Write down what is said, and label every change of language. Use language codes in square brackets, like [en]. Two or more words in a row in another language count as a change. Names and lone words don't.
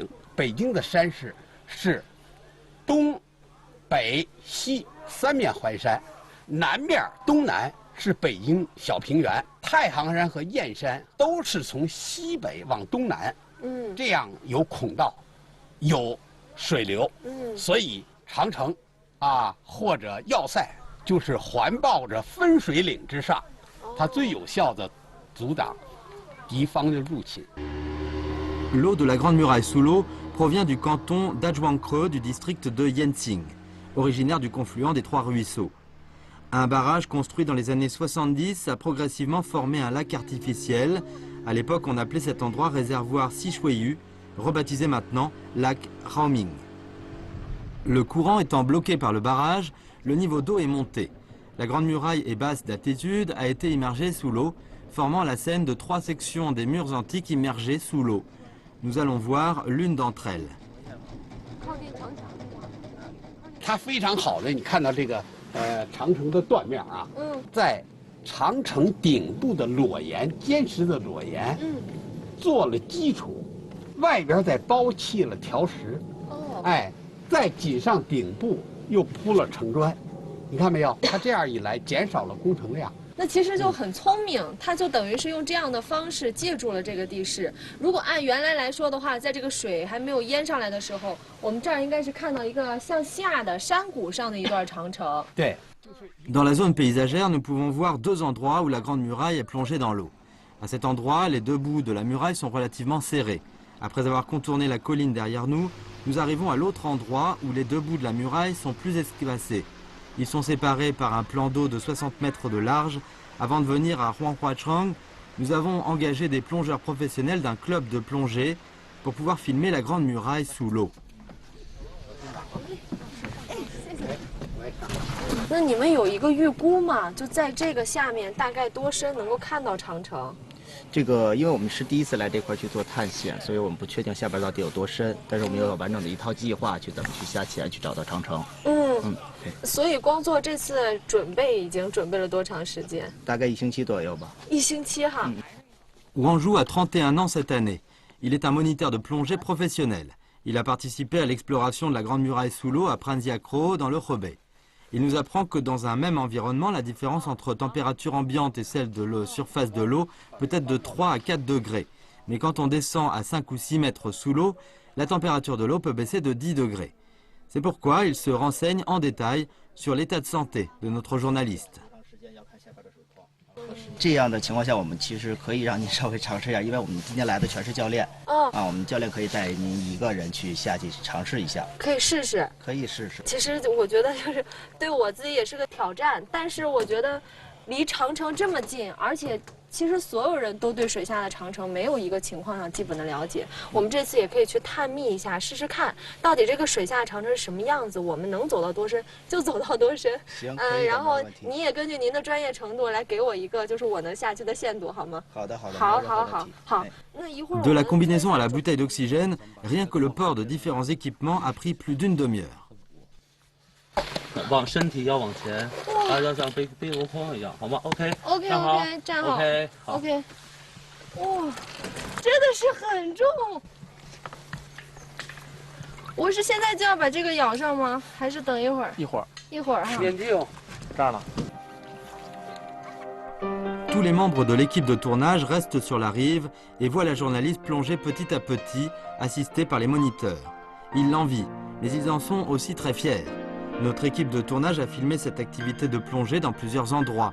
[zh] 北京的山势是东、北、西3面环山，南面东南是北京小平原，太行山和燕山都是从西北往东南。这样有孔道，有水流，所以长城或者要塞就是环抱着分水岭之上，它最有效的阻挡敌方的入侵。 [fr] L'eau de la Grande Muraille sous l'eau provient du canton d'Azhuangkreux du district de Yanqing, originaire du confluent des 3 ruisseaux. Un barrage construit dans les années 70 a progressivement formé un lac artificiel. À l'époque, on appelait cet endroit réservoir Sishuiyu, rebaptisé maintenant lac Raoming. Le courant étant bloqué par le barrage, le niveau d'eau est monté. La Grande Muraille est basse d'altitude, a été immergée sous l'eau, formant la scène de 3 sections des murs antiques immergés sous l'eau. Nous allons voir l'une d'entre elles. [zh] 它非常好的，你看到这个长城的断面啊，在 长城顶部的裸岩，坚实的裸岩，做了基础，外边再包砌了条石，再紧上顶部又铺了城砖，你看没有？它这样一来，减少了工程量，那其实就很聪明，他就等于是用这样的方式借助了这个地势。如果按原来来说的话，在这个水还没有淹上来的时候，我们这儿应该是看到一个向下的山谷上的一段长城。对。 [fr] Dans la zone paysagère, nous pouvons voir deux endroits où la Grande Muraille est plongée dans l'eau. À cet endroit, les deux bouts de la muraille sont relativement serrés. Après avoir contourné la colline derrière nous, nous arrivons à l'autre endroit où les deux bouts de la muraille sont plus espacés. Ils sont séparés par un plan d'eau de 60 mètres de large. Avant de venir à Huanhuachang, nous avons engagé des plongeurs professionnels d'un club de plongée pour pouvoir filmer la Grande Muraille sous l'eau. [zh] 那你们有一个预估吗？就在这个下面大概多深能够看到长城？这个，因为我们是第一次来这块去做探险，所以我们不确定下边到底有多深。但是我们有完整的一套计划，去怎么去下潜去找到长城。对。所以光做这次准备已经准备了多长时间？大概1星期左右吧。 1星期哈。 [fr] Wanzhou a 31 ans cette année. Il est un moniteur de plongée professionnel. Il a participé à l'exploration de la Grande Muraille sous l'eau à Pranziakro dans le Hebei. Il nous apprend que dans un même environnement, la différence entre température ambiante et celle de la surface de l'eau peut être de 3 à 4 degrés. Mais quand on descend à 5 ou 6 mètres sous l'eau, la température de l'eau peut baisser de 10 degrés. C'est pourquoi il se renseigne en détail sur l'état de santé de notre journaliste. [zh] 这样的情况下，我们其实可以让您稍微尝试一下，因为我们今天来的全是教练。我们教练可以带您一个人去下去尝试一下。可以试试。可以试试。其实我觉得就是对我自己也是个挑战，但是我觉得离长城这么近，而且其实所有人都对水下的长城没有一个情况上基本的了解。我们这次也可以去探秘一下，试试看到底这个水下长城是什么样子，我们能走到多深就走到多深。行，然后你也根据您的专业程度来给我一个就是我能下去的限度，好吗？好的，好的。好。那一会儿 [fr] De la combinaison à la bouteille d'oxygène, rien que le port de différents équipements a pris plus d'une demi-heure. [zh] 往身体要往前，要像背箩筐一样，好吗 ？OK，站好，OK， 好，OK。哇，真的是很重。我是现在就要把这个舀上吗？还是等一会儿？一会儿哈。眼镜，这儿呢。 [fr] Tous les membres de l'équipe de tournage restent sur la rive et voient la journaliste plonger petit à petit, assistée par les moniteurs. Ils l'envient, mais ils en sont aussi très fiers. Notre équipe de tournage a filmé cette activité de plongée dans plusieurs endroits.